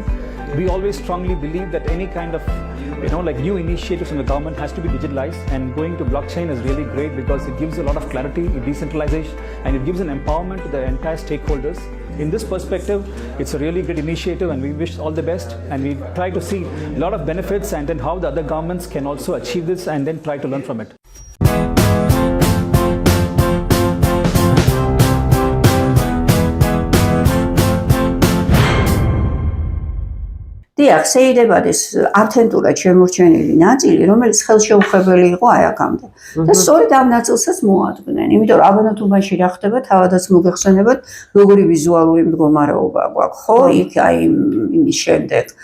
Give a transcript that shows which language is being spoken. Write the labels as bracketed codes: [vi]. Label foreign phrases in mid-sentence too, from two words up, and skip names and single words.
[en] We always strongly believe that any kind of new initiatives from the government has to be digitalized, and going to blockchain is really great because it gives a lot of clarity, decentralization, and it gives an empowerment to the entire stakeholders. In this perspective, it's a really great initiative, and we wish all the best, and we try to see a lot of benefits and then how the other governments can also achieve this and then try to learn from it. [ka] დიახ, სეიდებადის ავთენტურად შემორჩენილი ნაწილი, რომელიც ხელშეუხებელი იყო აი აქამდე. და სწორედ ამ ნაწილსაც მოადგნენ, იმიტომ რომ აბანათუბანში რა ხდება, თავადაც მოგეხსენებათ, როგორი ვიზუალური მდგომარეობა გვაქვს, ხო, იქ აი იმის შემდეგ.